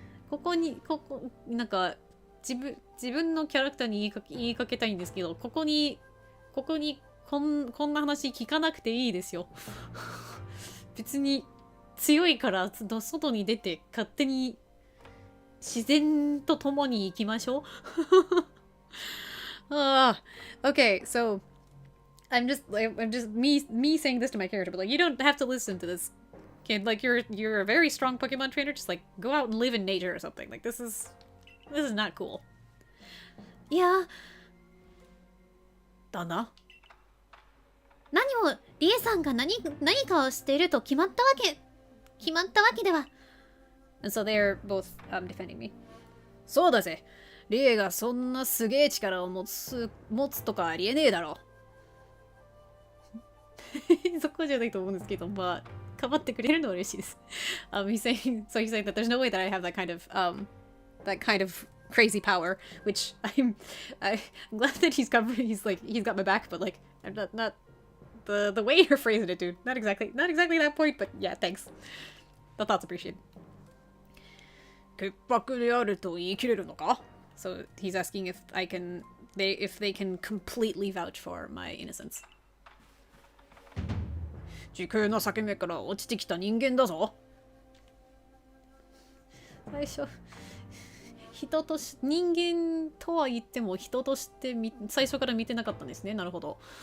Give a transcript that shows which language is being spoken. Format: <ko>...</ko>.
<ja>ここなんか自分のキャラクターに言いかけたいんですけど、ここにこんな話聞かなくていいですよ。別に強いから外に出て勝手に自然と共に行きましょう。</ja> <en>Okay, so I'm just me saying this to my character, but like you don't have to listen to this kid. Like you're a very strong Pokemon trainer. Just like go out and live in nature or something. Like this is not cool.</en> <ja>いやだな。何をリエさんが何かをしていると決まったわけでは。</ja> <en>And so they're both defending me.</en> <ja>そうだぜ。リエがそんなすげえ力を持つとかありえねえだろ。そこじゃないと思うんですけど、まあかばってくれるのは嬉しいです。</ja> <en>he's saying that there's no way that I have that kind of crazy power, which I'm glad that he's got my back, but like I'm not the way you're phrasing it, dude. Not exactly that point, but yeah, thanks. The thought's appreciated.</en> <ja>潔白であると言い切れるのか?</ja> <en>So he's asking if they can completely vouch for my innocence.</en> <ja>時空の裂け目から落ちてきた人間だぞ。最初人間とは言っても人として最初から見てなかったんですね。なるほど。</ja>